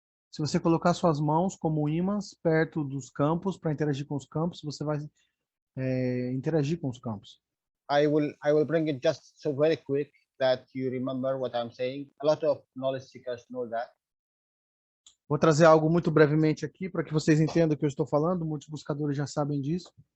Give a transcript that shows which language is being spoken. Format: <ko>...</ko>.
<pt>Se você colocar suas mãos como ímãs perto dos campos para interagir com os campos, você vai interagir com os campos.</pt> <en>I will bring it just so very quick that you remember what I'm saying. A lot of knowledge seekers know that.</en> <pt>Vou trazer algo muito brevemente aqui para que vocês entendam o que eu estou falando. Muitos buscadores já sabem disso.</pt>